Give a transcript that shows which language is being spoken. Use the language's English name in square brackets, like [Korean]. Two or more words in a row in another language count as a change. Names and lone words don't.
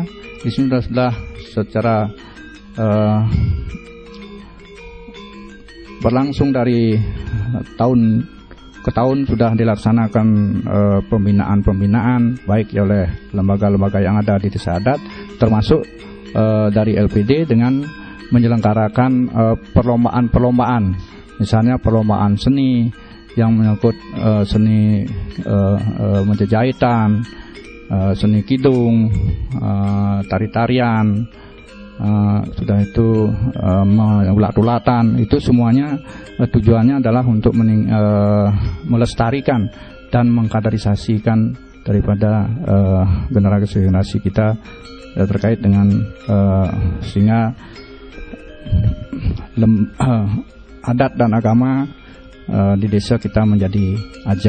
[Indonesian] Di sini sudah secara berlangsung dari tahun ke tahun sudah dilaksanakan pembinaan baik oleh lembaga-lembaga yang ada di desa adat, termasuk dari LPD dengan menyelenggarakan perlombaan-perlombaan, misalnya perlombaan seni yang menyangkut seni menjahitan, seni kidung, tari-tarian, sudah itu ulat-ulatan. Itu semuanya tujuannya adalah untuk melestarikan dan mengkaderisasikan daripada generasi kita terkait dengan sehingga adat dan agama di desa kita menjadi ajak.